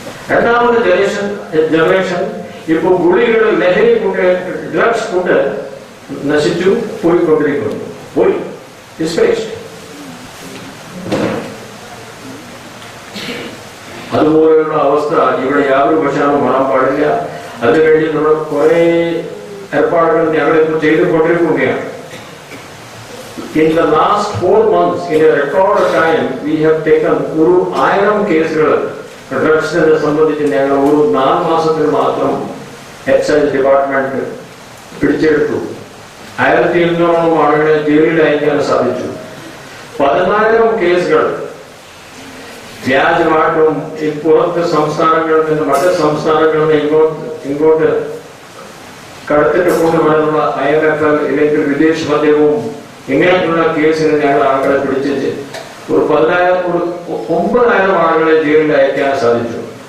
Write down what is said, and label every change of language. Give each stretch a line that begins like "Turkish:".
Malayalam: രണ്ടാമത്തെ ജനറേഷൻ ഇപ്പൊ ഗുളികൾ, ലഹരി കൊണ്ട്, ഡ്രഗ്സ് കൊണ്ട് നശിച്ചു പോയിക്കൊണ്ടിരിക്കുന്നു. പോയി ഡിസ്പേസ്ഡ്. അതുപോലെയുള്ള അവസ്ഥ ഇവിടെ യാതൊരു വശാലും വരാൻ പാടില്ല. അതിനുവേണ്ടി നമ്മൾ കുറെ ഏർപ്പാടുകൾ ഞങ്ങളിപ്പോൾ ചെയ്തുകൊണ്ടിരിക്കുകയാണ്.
English: In the last 4 months, in a record time, we have taken 1000
Malayalam: കേസുകൾ ഡ്രഗ്സിനെ സംബന്ധിച്ച് ഞങ്ങൾ 4 മാസത്തിൽ മാത്രം എക്സൈസ് ഡിപ്പാർട്ട്മെന്റ് പിടിച്ചെടുത്തു. 1200 ആളുകളെ ജയിലിൽ അയക്കാൻ സാധിച്ചു. 10,000 കേസുകൾ വ്യാജമായിട്ടും ഈ പുറത്ത് സംസ്ഥാനങ്ങളിൽ നിന്ന് മറ്റ് സംസ്ഥാനങ്ങളിൽ നിന്ന് ഇങ്ങോട്ട് കടത്തിട്ട് കൊണ്ടുവരാനുള്ള IMFL ഇല്ലെങ്കിൽ വിദേശ മദ്യവും ഇങ്ങനെയുള്ള കേസിൽ ഞങ്ങൾ ആളുകളെ പിടിച്ച് ഒരു 9,000 ആളുകളെ ജയിലിൽ അയക്കാൻ സാധിച്ചു.